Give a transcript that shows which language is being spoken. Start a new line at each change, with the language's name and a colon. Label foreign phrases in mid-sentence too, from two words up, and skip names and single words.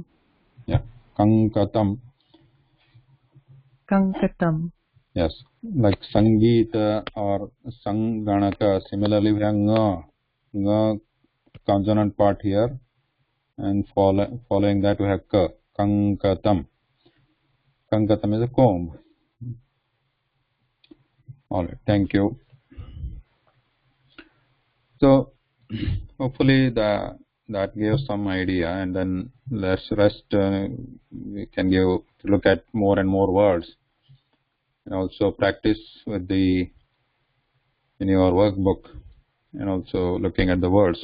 English: Yeah, Kankatam. Kankatam. Yes, like Sangeeta or Sanganaka. Similarly, we have nga consonant part here, and following that we have ka. Kankatam. Kankatam is a comb. All right, thank you. So hopefully that gives some idea, and then let's rest. We can look at more and more words, and also practice with in your workbook, and also looking at the words.